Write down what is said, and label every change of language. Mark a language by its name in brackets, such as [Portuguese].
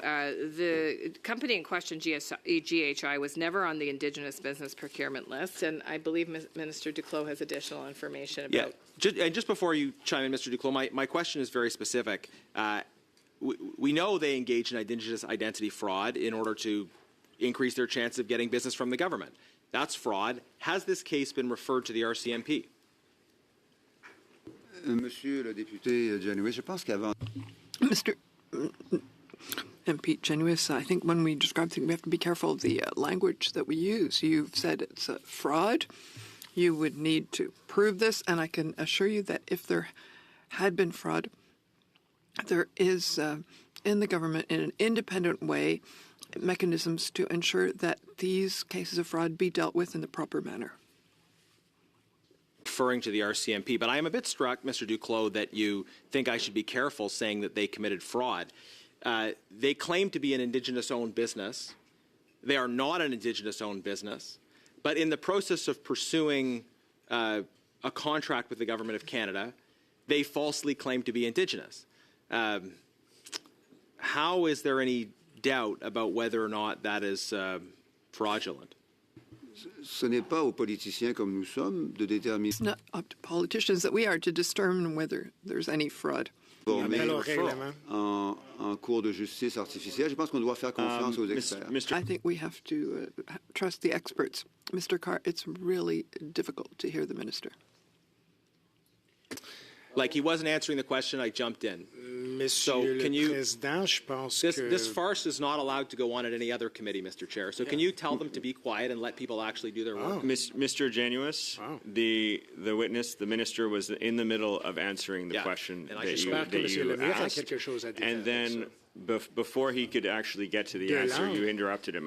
[English] The company in question, GHI, was never on the Indigenous business procurement list, and I believe Minister Duclos has additional information about. Yeah, just before you chime in, Mr. Duclos, my question is very specific. We know they engage in Indigenous identity fraud in order to increase their chance of getting business from the government. That's fraud. Has this case been referred to the RCMP? [French] Monsieur le député Genuis, je pense qu'avant. [English] Mr. MP Genuis, I think when we describe things, we have to be careful of the language that we use. You've said it's a fraud. You would need to prove this, and I can assure you that if there had been fraud, there is in the government, in an independent way, mechanisms to ensure that these cases of fraud be dealt with in the proper manner. Referring to the RCMP, but I am a bit struck, Mr. Duclos, that you think I should be careful saying that they committed fraud. They claim to be an Indigenous-owned business. They are not an Indigenous-owned business, but in the process of pursuing a contract with the Government of Canada, they falsely claim to be Indigenous. How is there any doubt about whether or not that is fraudulent? [French] Ce n'est pas aux politiciens comme nous sommes de déterminer. [English] It's not up to politicians that we are to determine whether there's any fraud. [French] En cours de justice artificielle, je pense qu'on doit faire confiance aux experts. [English] I think we have to trust the experts. Mr. Carr, it's really difficult to hear the minister. Like he wasn't answering the question, I jumped in. [French] Monsieur le Président, je pense que [English] this farce is not allowed to go on at any other committee, Mr. Chair. So can you tell them to be quiet and let people actually do their work? Mr. Genuis, the witness, the minister, was in the middle of answering the question that you asked, and then before he could actually get to the answer, you interrupted him.